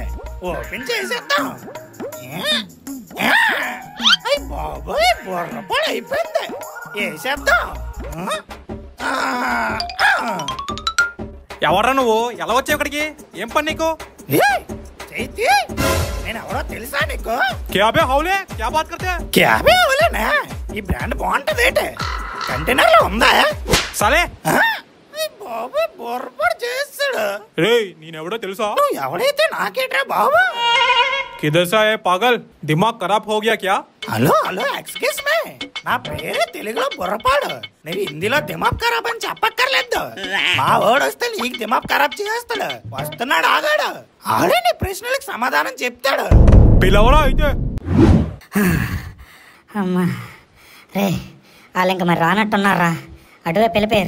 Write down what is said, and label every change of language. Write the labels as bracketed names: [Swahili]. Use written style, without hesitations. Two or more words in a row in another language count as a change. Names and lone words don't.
[Telugu] ఓపెన్ చేసేద్దాం. అయ్యి బాబాయ్, పొరపాటు అయిపోయింది. వేసేద్దాం. ఎవర్రా నువ్వు, ఎలా వచ్చావు ఇక్కడికి? ఏం పని నీకు? చైతి, నేను ఎవరో తెలుసా నీకు? [Hindi] क्या बे हौले, क्या बात करते? क्या बे हौले ना? [Telugu] ఈ బ్రాండ్ బాగుంటది ఏంటి? కంటైనర్ లో ఉందా? సలే బాబు పొరపాటు చేస్తాడు. రే నేనెవడో తెలుసా? నువ్వు ఎవడైతే నాకేట్రా బాబు. [Hindi] किधर से है पागल, दिमाग खराब हो गया क्या? [English] hello hello, excuse me, [Telugu] నా పేరే తెలుగులో బుర్రపాడు. నువ్వు హిందీలో [Hindi] दिमाग खराब [Telugu] అని చెప్పక్కర్లేదు. మా వాడు వస్తే నీకు [Hindi] दिमाग खराब [Telugu] చేస్తాడు. వస్తున్నాడు, ఆగాడు. ఆడే నీ ప్రశ్నలకు సమాధానం చెప్తాడు. పిలవరా అయితే. అమ్మా రే, వాళ్ళు ఇంక మరి రానట్టున్నారా, అటువైపు వెళ్ళిపోయారు.